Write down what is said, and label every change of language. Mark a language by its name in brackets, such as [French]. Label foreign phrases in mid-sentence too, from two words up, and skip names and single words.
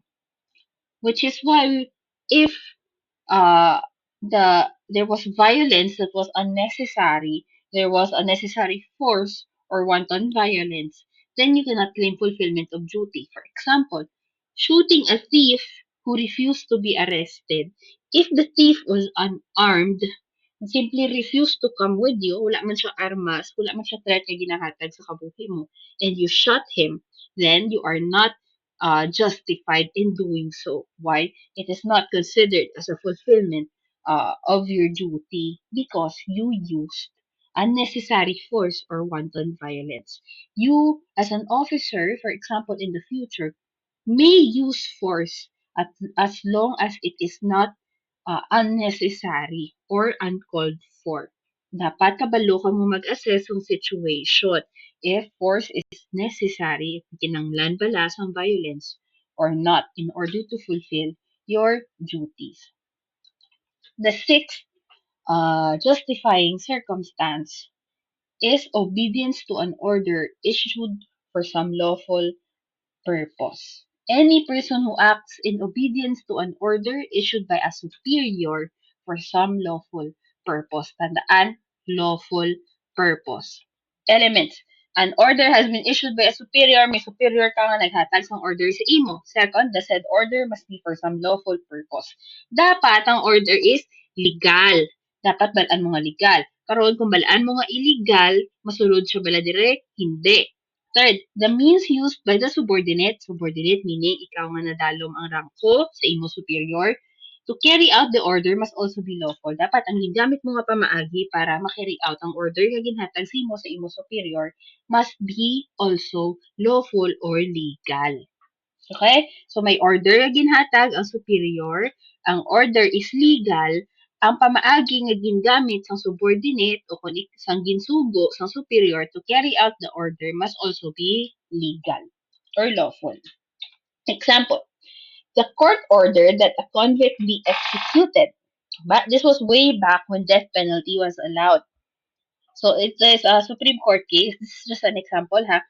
[English] Which is why if uh, there was violence that was unnecessary, there was unnecessary force or wanton violence, then you cannot claim fulfillment of duty. For example, shooting a thief who refused to be arrested. If the thief was unarmed, and simply refused to come with you, [Hiligaynon] wala man siya armas, wala man siya threat na ginahatag sa kabuhi mo, [English] and you shot him, then you are not justified in doing so. Why? It is not considered as a fulfillment of your duty because you used unnecessary force or wanton violence. You, as an officer, for example, in the future, may use force as long as it is not unnecessary or uncalled for. [Hiligaynon] Dapat kabalo ka mo mag-assess ng [English] situation if force is necessary, [Hiligaynon] if kinanglan bala ang [English] violence or not in order to fulfill your duties. The sixth justifying circumstance is obedience to an order issued for some lawful purpose. Any person who acts in obedience to an order issued by a superior for some lawful purpose. Tandaan, lawful purpose. Elements. An order has been issued by a superior. [Hiligaynon] May superior ka nga naghatag ng order sa imo. [English] Second, the said order must be for some lawful purpose. [Hiligaynon] Dapat ang [English] order is legal. [Hiligaynon] Dapat balaan mo nga legal. Karon kung balaan mo nga illegal, masulod siya bala direct? Hindi. [English] Third, the means used by the subordinate meaning [Hiligaynon] ikaw nga nadalom ang rangko sa imo superior, [English] to carry out the order must also be lawful. [Hiligaynon] Dapat ang gigamit mo nga pamaagi para ma-carry out ang order nga ginhatag sa imo superior [English] must be also lawful or legal. [Hiligaynon] Okay? So may order nga ginhatag ang superior, ang [English] order is legal, [Hiligaynon] ang pamaagi nga gingamit sa subordinate o kung sang ginsugo sa superior [English] to carry out the order must also be legal or lawful. Example, the court ordered that a convict be executed. But this was way back when death penalty was allowed. So it is a Supreme Court case. This is just an example, ha?